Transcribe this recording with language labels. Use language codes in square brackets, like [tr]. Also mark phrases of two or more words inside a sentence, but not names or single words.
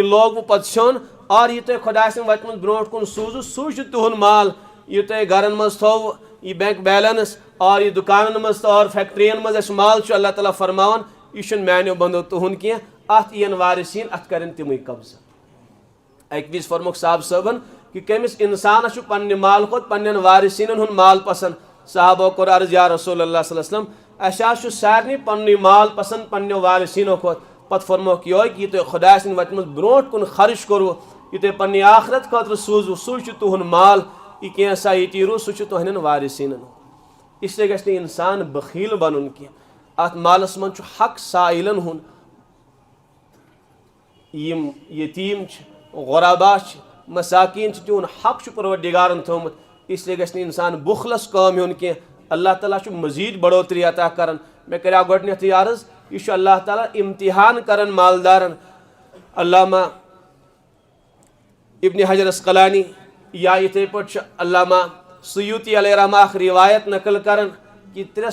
[ks] لوگوُ پتہٕ سیُن اور یہ تُہۍ خۄداے سٕنٛدِ وتہِ منٛز برونٛٹھ کُن سوٗزوُ سُے چھُ تُہُنٛد مال یہ تُہۍ گرن منٛز تھوٚوُ یہ [en] bank balance [ks] اور یہ دُکانن منٛز تہٕ اور فیکٹرین منٛز اَسہِ مال چھُ اللہ تعالیٰ فرماوان یہ چھُنہٕ میانیو بنٛدو تُہُنٛد کینٛہہ اتھ یِن وارثیٖن اتھ کرن تِمٕے قبضہٕ اکہِ وِزِ فرموکھ صاحب صٲبن کہ کٔمِس اِنسانس چھُ پننہِ مال کھۄتہٕ پننٮ۪ن وارثیٖنن ہُنٛد مال پسنٛد صحابو کوٚر عرض [ar] یا رسول اللہ صلی اللہ علیہ وسلم [ks] اَسہِ حظ چھُ سارنٕے پننُے مال پسنٛد پننٮ۪و وارثیٖنو کھۄتہٕ پتہٕ فرموکھ یِہوے کہ یہِ تُہۍ خۄداے سٕنٛدِ وتہِ منٛز برونٛٹھ کُن خرٕچ کوٚروُ یہ تُہۍ پننہِ آخرت خٲطرٕ سوٗزوُ سُے چھُ تُہُنٛد مال یہ کینٛژھا ییٚتی روٗد سُہ چھُ تُہنٛدٮ۪ن وارثیٖنن [ur] اس لیے [ks] گژھِ نہٕ انسان بخیل بنُن کینٛہہ اتھ مالس منٛز چھُ حق سائلن ہُنٛد یِم یتیٖم چھِ غربا چھِ مساکیٖن چھِ تِہُنٛد حق چھُ پروردگارن تھوٚومُت [ur] اس لیے [ks] گژھِ نہٕ انسان بُخلس کٲم ہیوٚن کینٛہہ اللہ تعالیٰ چھُ مزیٖد بڑوتری عطا کران مےٚ کریٛاو گۄڈنیٚتھٕے عرض یہِ چھُ اللہ تعالیٰ امتحان کران مالدارن علامہ ابن حجر اسقلانی یا یِتھَے پٲٹھۍ چھُ علامہ سیوٗطی [ar] علیہ رحمہ [ks] اکھ روایت نقل کران کہ 3